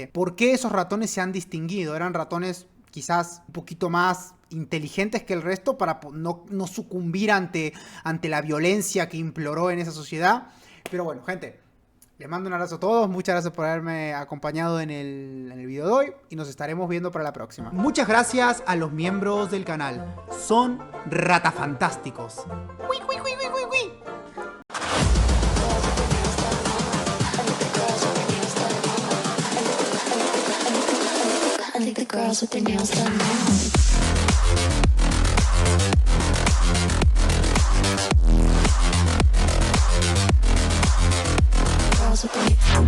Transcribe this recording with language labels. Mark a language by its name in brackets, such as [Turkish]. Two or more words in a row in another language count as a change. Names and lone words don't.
[Spanish] ¿Por qué esos ratones se han distinguido? Eran ratones quizás un poquito más inteligentes que el resto para no sucumbir ante la violencia que imploró en esa sociedad. Pero bueno, gente, les mando un abrazo a todos. Muchas gracias por haberme acompañado en el video de hoy y nos estaremos viendo para la próxima. Muchas gracias a los miembros del canal. Son ratafantásticos. ¡Uy, uy, uy, uy, uy, uy! [English] I think the girls with their nails done now. Girls with their